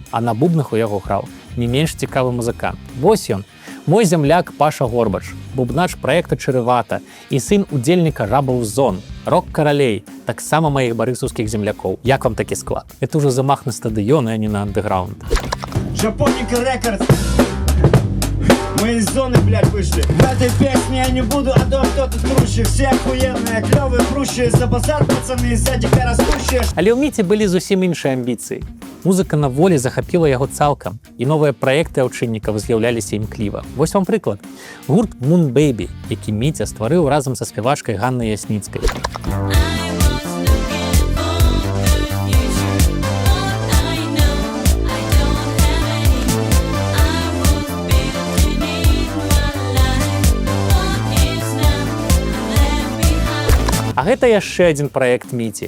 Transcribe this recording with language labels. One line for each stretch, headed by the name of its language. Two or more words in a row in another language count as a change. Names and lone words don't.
Belarusian: А на бубнах у яго граў не менш цікавы музыкант. Вось ён, мой зямляк Паша Горбач, бубнач праекта «Чарывата» і сын удзельніка «Рабаў зон», рок-каралей, таксама маіх барысаўскіх землякоў. Як вам такі склад? Это ўжо замах на стадыёны, а не на андэграунд.
Russian: Джапоника Рекордс. Мы из зоны, блядь, вышли. В этой песне я не буду, а то кто тут круче. Все охуенные, клёвые, прущие. За базар, пацаны, сзади растущие.
Belarusian: Але ў Міці былі зусім іншыя амбіцыі. Музыка на волі захапіла яго цалкам, і новыя праекты Аўчыннікава з'яўляліся імкліва. Вось вам прыклад. Гурт Moon Baby, які Міця стварыў разам са спявачкай Ганнай Ясніцкай. А гэта яшчэ адзін праект Міці.